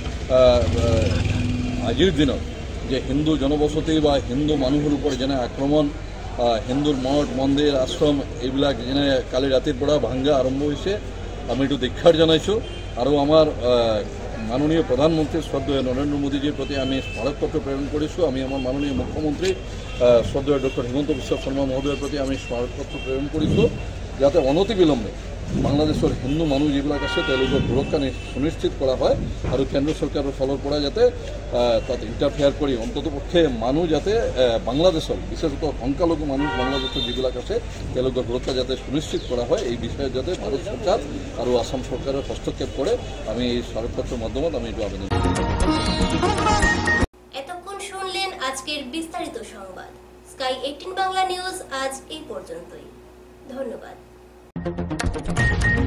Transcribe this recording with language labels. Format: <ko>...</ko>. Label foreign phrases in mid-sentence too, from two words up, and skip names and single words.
<as>আজিৰ দিনত যে হিন্দু জনবসতি বা হিন্দু মানুহৰ ওপৰত যেনে আক্ৰমণ, হিন্দুৰ মঠ মন্দিৰ আশ্ৰম এইবিলাক যেনে কালি ৰাতিৰ পৰা ভাঙা আৰম্ভ হৈছে, আমি এইটো ধিক্ষাৰ জনাইছোঁ।</as> <bn>আৰু আমাৰ মাননীয় প্রধানমন্ত্রী শ্রদ্ধেয় নরেন্দ্র মোদীজির প্রতি আমি স্মারকপত্র প্রেরণ করেছি। আমি আমার মাননীয় মুখ্যমন্ত্রী শ্রদ্ধেয় ডক্টর হিমন্ত বিশ্ব শর্মা মহোদয়ের প্রতি আমি স্মারকপত্র প্রেরণ করেছি</bn> <as>যাতে অনতিবিলম্বে বাংলাদেশের হিন্দু মানুষ যেবিলাক আছে তেওঁলোকৰ সুৰক্ষা সুনিশ্চিত কৰা হয় আৰু কেন্দ্ৰ চৰকাৰৰ ফালৰ পৰা যাতে তাত ইণ্টাৰফেয়াৰ কৰি অন্ততপক্ষে মানুহ যাতে বাংলাদেশৰ বিশেষত সংখ্যালঘু মানুহ বাংলাদেশৰ যিবিলাক আছে তেওঁলোকৰ সুৰক্ষা যাতে সুনিশ্চিত কৰা হয় এই বিষয়ে যাতে ভাৰত চৰকাৰ আৰু আসাম চৰকাৰে হস্তক্ষেপ কৰে আমি এই স্মারকপত্রের মাধ্যমে আমি এইটো আবেদন</as> <bn>এতক্ষণ শুনলেন আজকের বিস্তারিত সংবাদ। স্কাই 18 বাংলা নিউজ আজ এই পর্যন্তই। ধন্যবাদ।</bn>